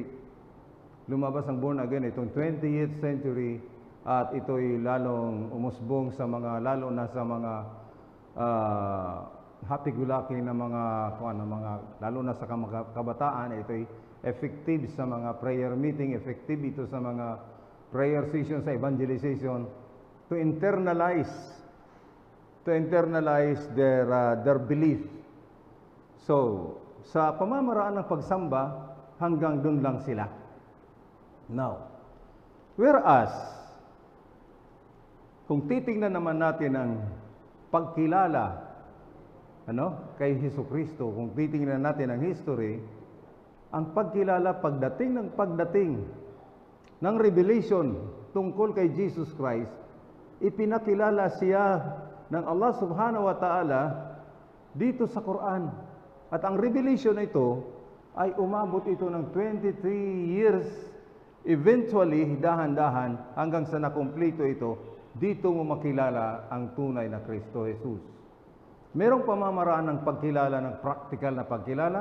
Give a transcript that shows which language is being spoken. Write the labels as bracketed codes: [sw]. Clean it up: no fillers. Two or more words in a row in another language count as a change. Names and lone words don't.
[tl] Lumabas ang [en] born again [tl] itong [en] 20th century, [tl] at ito'y lalong umusbong lalo na sa mga happy-go-lucky na lalo na sa kabataan. Ito'y effective sa mga [en] prayer meeting, [tl] effective ito sa mga [en] prayer session, [tl] sa evangelization, [en] to internalize their belief. [tl] So, sa pamamaraan ng pagsamba, hanggang dun lang sila. [en] Now, whereas, [tl] kung titingnan naman natin ang pagkilala kay Jesucristo, kung titingnan natin ang history, ang pagkilala pagdating ng revelation tungkol kay Jesus Christ, ipinakilala siya ng Allah [ar] سبحانه وتعالى [tl] dito sa Quran. At ang revelation na ito ay umabot ito ng [en] 23 years, eventually, [tl] dahan-dahan, hanggang sa nakumpleto ito, dito mo makilala ang tunay na Kristo Jesus. Merong pamamaraan ng pagkilala, ng practical na pagkilala.